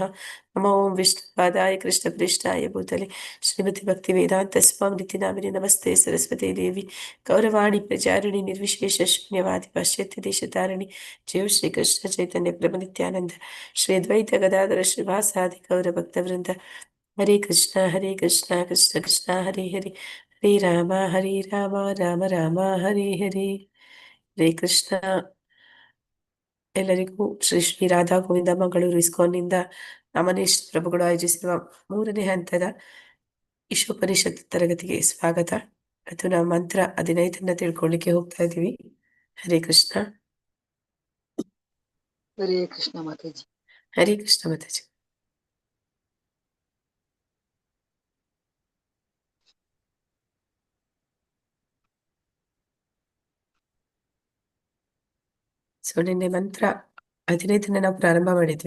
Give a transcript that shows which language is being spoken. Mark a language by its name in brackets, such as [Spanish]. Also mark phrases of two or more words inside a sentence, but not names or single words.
[Sanskrit] नमो ओं विष्णुपादाय कृष्णप्रेष्ठाय भूतले श्रीमति भक्तिवेदान्तस्वामिनिति नामिने नमस्ते सरस्वती देवी गौरवाणी प्रचारिणि निर्विशेष शून्यवादि पाश्चात्य देशतारिणि जय श्री कृष्ण चैतन्य प्रभु नित्यानंद श्री अद्वैत गदाधर श्रीवासादि गौरभक्तवृंद हरे कृष्ण कृष्ण कृष्ण हरे हरे हरे राम राम राम हरे हरे ಹರೇ ಕೃಷ್ಣ. [Kannada] ಎಲ್ಲರಿಗೂ ಶ್ರೀ ಶ್ರೀ ರಾಧಾ ಗೋವಿಂದ ಮಂಗಳೂರು ಇಸ್ಕಾನ್ನಿಂದ ಅಮನೇಶ್ ಪ್ರಭುಗಳು ಆಯೋಜಿಸಿರುವ 3ನೇ ಹಂತದ ಈಶೋಪನಿಷತ್ ತರಗತಿಗೆ ಸ್ವಾಗತ. ಅದು ನಾವು ಮಂತ್ರ 15 ತಿಳ್ಕೊಳ್ಳಿಕ್ಕೆ ಹೋಗ್ತಾ ಇದೀವಿ. ಹರೇ ಕೃಷ್ಣ. [Hindi] हरे कृष्ण माताजी [Kannada] ಹರೇ ಕೃಷ್ಣ ಮಾತಾಜಿ. ಸೊ ನಿನ್ನೆ ಮಂತ್ರ 15 ನಾವು ಪ್ರಾರಂಭ ಮಾಡಿದ್ವಿ.